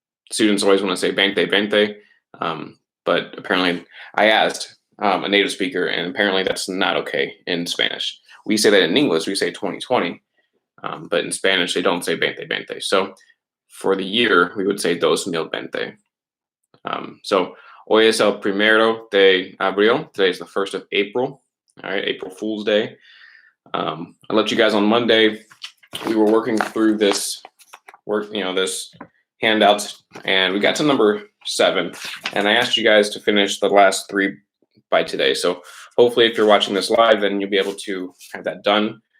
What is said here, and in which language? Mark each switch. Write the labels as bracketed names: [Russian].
[English] Students always want to say 2020, but apparently I asked a native speaker, and apparently that's not okay in Spanish. We say that in English, we say 2020, but in Spanish they don't say 2020. So for the year, we would say 2020. So [Spanish] hoy es el primero de abril. [English] Today is the 1st of April. All right, April Fool's Day. I let you guys on Monday. We were working through this handouts, and we got to number 7. And I asked you guys to finish the last 3 by today. So hopefully, if you're watching this live, then you'll be able to have that done.